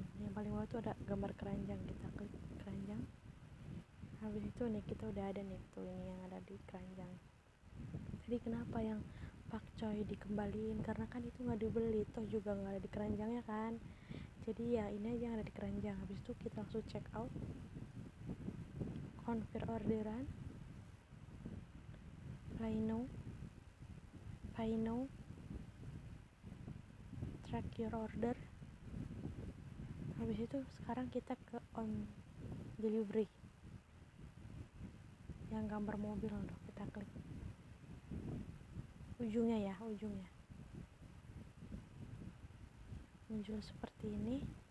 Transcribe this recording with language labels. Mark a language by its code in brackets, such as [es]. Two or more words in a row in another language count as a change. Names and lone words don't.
[id] Yang paling bawah tuh ada gambar keranjang, kita klik keranjang. Habis itu nih kita udah ada nih tuh, ini yang ada di keranjang. Jadi kenapa yang pakcoy dikembaliin, karena kan itu nggak dibeli, toh juga nggak ada di keranjangnya kan. Jadi ya ini aja yang ada di keranjang. Habis itu kita langsung [en] check out, [id] confirm orderan, [en] pay now, track your order. [id] Habis itu sekarang kita ke [en] on delivery, [id] yang gambar mobil tuh, kita klik ujungnya ya, ujungnya muncul seperti ini.